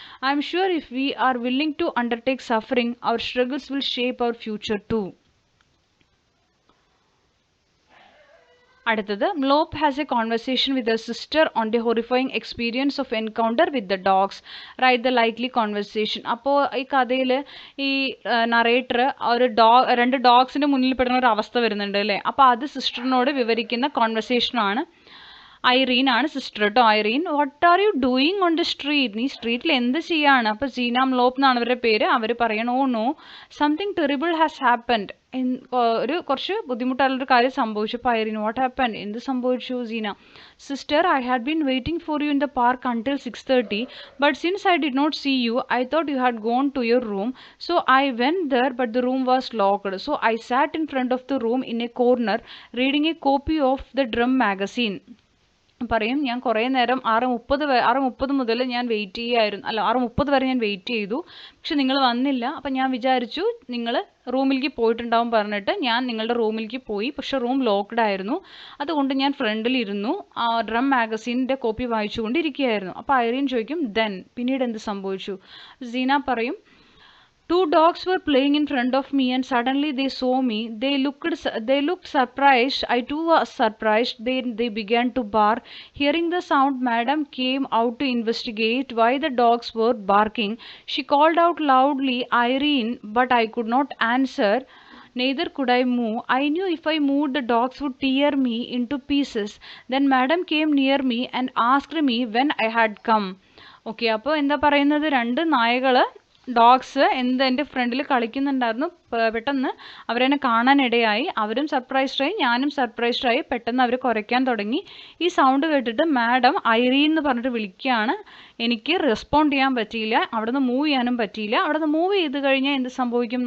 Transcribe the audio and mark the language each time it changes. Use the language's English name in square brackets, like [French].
[English] I am sure if we are willing to undertake suffering, our struggles will shape our future too. [Malayalam] അടുത്തത് [English] Mlop has a conversation with her sister on the horrifying experience of encounter with the dogs. Write the likely conversation. [Malayalam] അപ്പോൾ ഈ കഥയിൽ ഈ narrator ഒരു രണ്ട് ഡോഗ്സിൻ്റെ മുന്നിൽ പെടുന്ന ഒരു അവസ്ഥ വരുന്നുണ്ട് അല്ലേ. അപ്പോൾ അത് സിസ്റ്ററിനോട് വിവരിക്കുന്ന കോൺവെർസേഷനാണ്. ഐറീൻ ആണ് സിസ്റ്റർ കേട്ടോ. [English] Irene, what are you doing on the street? [Malayalam] നീ സ്ട്രീറ്റിൽ എന്ത് ചെയ്യാണ്? അപ്പോൾ സീന മ്ലോപ്പ് എന്നാണ് അവരുടെ പേര്. അവർ പറയണം, [English] Oh no, something terrible has happened. [Malayalam] കുറച്ച് ബുദ്ധിമുട്ടുള്ളൊരു കാര്യം സംഭവിച്ചു. അപ്പോൾ ഐറീൻ, [English] What happen? [Malayalam] എന്ത് സംഭവിച്ചു? [English] Seena, sister, I had been waiting for you in the park until 6:30, but since I did not see you, I thought you had gone to your room. So I went there, but the room was locked. So I sat in front of the room in a corner reading a copy of the Drum magazine. [Malayalam] പറയും, ഞാൻ കുറേ നേരം 6:30 മുതൽ ഞാൻ wait ചെയ്യായിരുന്നു, അല്ല 6:30 വരെ ഞാൻ വെയിറ്റ് ചെയ്തു, പക്ഷെ നിങ്ങൾ വന്നില്ല. അപ്പം ഞാൻ വിചാരിച്ചു നിങ്ങൾ റൂമിലേക്ക് പോയിട്ടുണ്ടാവും പറഞ്ഞിട്ട് ഞാൻ നിങ്ങളുടെ റൂമിലേക്ക് പോയി. പക്ഷെ റൂം ലോക്ക്ഡ് ആയിരുന്നു. അതുകൊണ്ട് ഞാൻ ഫ്രണ്ടിലിരുന്നു ഡ്രം മാഗസീനിൻ്റെ കോപ്പി വായിച്ചുകൊണ്ടിരിക്കുകയായിരുന്നു. അപ്പോൾ ഐറീൻ ചോദിക്കും, ദെൻ പിന്നീട് എന്ത് സംഭവിച്ചു? സീന പറയും, [English] two dogs were playing in front of me and suddenly they saw me. They looked surprised. I too was surprised. They began to bark. Hearing the sound, Madam came out to investigate why the dogs were barking. She called out loudly, Irene, but I could not answer. Neither could I move. I knew if I moved the dogs would tear me into pieces. Then Madam came near me and asked me when I had come. [Malayalam] Okay, അപ്പോൾ എന്താ പറയുന്നത്, രണ്ട് നായകൾ dogs എൻ്റെ ഫ്രണ്ടിൽ കളിക്കുന്നുണ്ടായിരുന്നു. പെട്ടെന്ന് അവരെന്നെ കാണാനിടയായി. അവരും സർപ്രൈസ്ഡായി, ഞാനും സർപ്രൈസ്ഡായി. പെട്ടെന്ന് അവർ കുരയ്ക്കാൻ തുടങ്ങി. ഈ സൗണ്ട് കേട്ടിട്ട് മാഡം ഐറീൻ എന്ന് പറഞ്ഞിട്ട് വിളിക്കുകയാണ്. എനിക്ക് റെസ്പോണ്ട് ചെയ്യാൻ പറ്റിയില്ല, അവിടെ നിന്ന് മൂവ് ചെയ്യാനും പറ്റിയില്ല. അവിടെ നിന്ന് മൂവ് ചെയ്ത് കഴിഞ്ഞാൽ എന്ത് സംഭവിക്കും?